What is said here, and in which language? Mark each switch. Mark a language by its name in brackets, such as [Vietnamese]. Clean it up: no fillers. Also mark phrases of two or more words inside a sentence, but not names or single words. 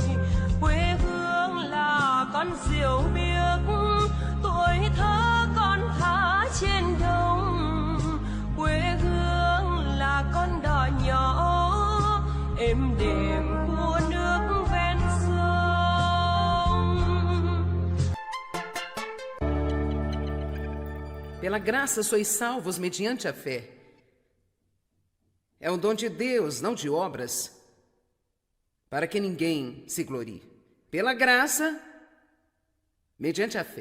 [Vietnamese] Quê hương là con diều biếc tuổi thơ con thả trên đồng. Quê hương là con đò nhỏ êm đềm của nước ven sông. [Portuguese] Pela graça sois salvos mediante a fé. É um dom de Deus, não de obras, para que ninguém se glorie. Pela graça, mediante a fé.